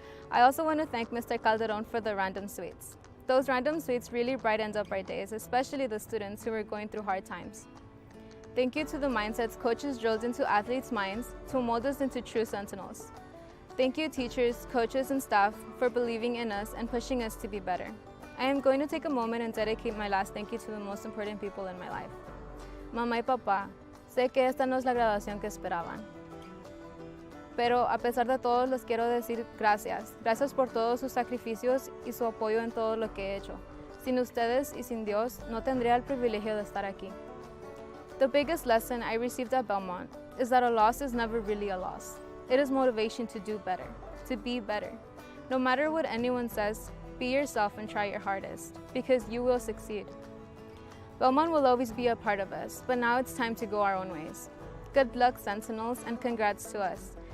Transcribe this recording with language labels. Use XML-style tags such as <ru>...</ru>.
<en>I also want to thank Mr. Calderon for the random sweets. Those random sweets really brightened up our days, especially the students who were going through hard times. Thank you to the mindsets coaches drilled into athletes' minds to mold us into true sentinels. Thank you, teachers, coaches, and staff for believing in us and pushing us to be better. I am going to take a moment and dedicate my last thank you to the most important people in my life.</en> <es>Mamá y papá, sé que esta no es la graduación que esperaban. Pero a pesar de todo, les quiero decir gracias. Gracias por todos sus sacrificios y su apoyo en todo lo que he hecho. Sin ustedes y sin Dios, no tendría el privilegio de estar aquí.</es> <en>The biggest lesson I received at Belmont is that a loss is never really a loss. It is motivation to do better, to be better. No matter what anyone says, be yourself and try your hardest, because you will succeed. Belmont will always be a part of us, but now it's time to go our own ways. Good luck, Sentinels, and congrats to us.</en>